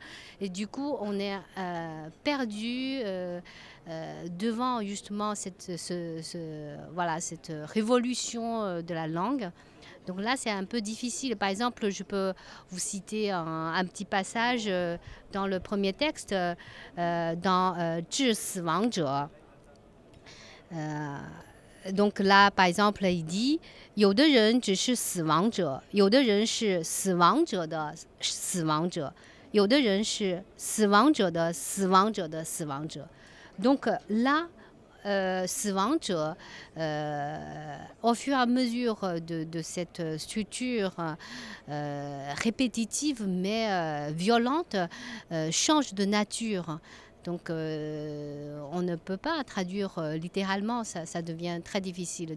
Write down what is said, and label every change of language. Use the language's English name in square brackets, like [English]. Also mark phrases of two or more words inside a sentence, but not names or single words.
[French] Et du coup, on est perdu devant justement cette révolution de la langue. Donc là, c'est un peu difficile. Par exemple, je peux vous citer un petit passage dans le premier texte, dans « Zhi Si Wang Zhe ». Donc là, par exemple, il dit [Chinese] « 有的人只是死亡者，有的人是死亡者的死亡者，有的人是死亡者的死亡者的死亡者。» [French] Donc là, 死亡者, au fur et à mesure de cette structure répétitive mais violente, change de nature. Donc on ne peut pas traduire littéralement, ça devient très difficile.